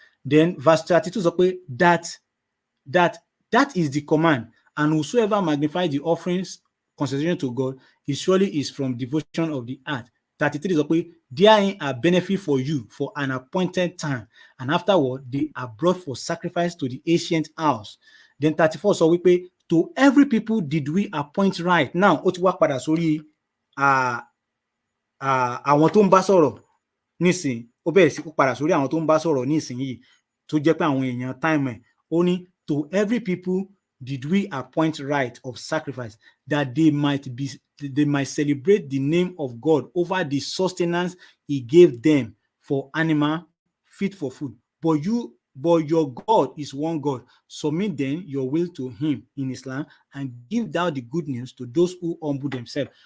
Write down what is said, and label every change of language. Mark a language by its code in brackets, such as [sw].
[en] Then verse 32 says that is the command, and whosoever magnifies the offerings consecration to God, he surely is from devotion of the heart. 33 says, therein are benefit for you for an appointed time, and afterward they are brought for sacrifice to the ancient house. Then 34 says, to every people did we appoint right. [yo] Now ó ti wá padà sórí àwọn tó ń bá sọ̀rọ̀ nísìn, ó bẹ̀rẹ̀ sí padà sórí àwọn tó ń bá sọ̀rọ̀ nísìn yìí tó jẹ́ pé àwọn èèyàn time ẹ̀. Ó ní [en] to every people did we appoint right of sacrifice, that they might celebrate the name of God over the sustenance he gave them for animal fit for food. But your God is one God. Submit then your will to him in Islam and give thou the good news to those who humble themselves.